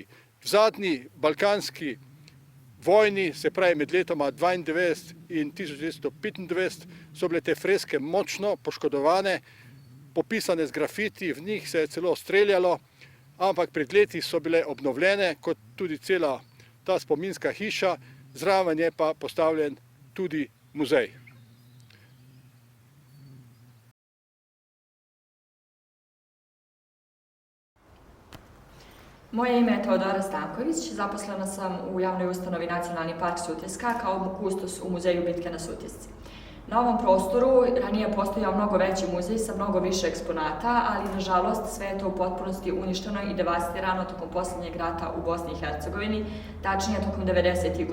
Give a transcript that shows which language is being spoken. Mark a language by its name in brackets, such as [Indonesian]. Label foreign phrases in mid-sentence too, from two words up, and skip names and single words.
[Slovenian] V zadnji balkanski vojni, se pravi med letoma 1992 in 1995, so bile te freske močno poškodovane, popisane z grafiti, v njih se je celo streljalo, ampak pred leti so bile obnovljene, kot tudi cela ta spominska hiša, zraven je pa postavljen tudi muzej. [Bosnian] Moje ime je Teodora Stanković, zaposlena sam u javnoj ustanovi Nacionalni park Sutjeska kao kustos u muzeju bitke na Sutjesci. Na ovom prostoru ranije je postojao mnogo veći muzej sa mnogo više eksponata, ali nažalost sve je to u potpunosti uništeno i devastirano tokom posljednjeg rata u Bosni i Hercegovini, tačnije tokom 90.